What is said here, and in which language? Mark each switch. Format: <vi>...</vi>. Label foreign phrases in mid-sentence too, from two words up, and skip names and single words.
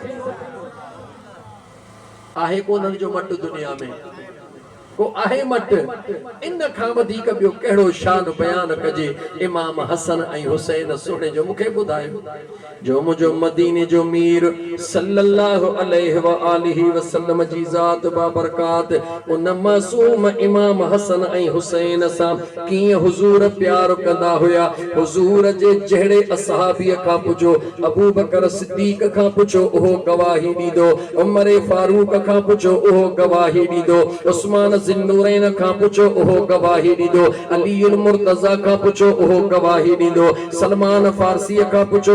<sd>आहे को उन्हनि जो मट दुनिया में को आहे मट इन खां वधीक ॿियो कहिड़ो शान बयान कजे इमाम हसन ऐं हुसैन सुणे जो मूंखे ॿुधायो जो मुंहिंजो मदीने जो मीर</sd> <ar>صلى الله عليه وآله وسلم</ar> <sd>जी ज़ात बाबरकात उन मासूम इमाम हसन ऐं हुसैन सां कीअं हुजूर प्यार कंदा हुया हुजूर जे जहिड़े असहाबीअ खां पुछो अबू बकर सिद्दीक खां पुछो उहो गवाही ॾींदो उमर फारूक खां पुछो उहो गवाही ॾींदो उस्मान ज़िन्नूरैन खां पुछो उहो गवाही ॾींदो अली मुर्तज़ा खां पुछो उहो गवाही ॾींदो सलमान फारसी खां पुछो</sd>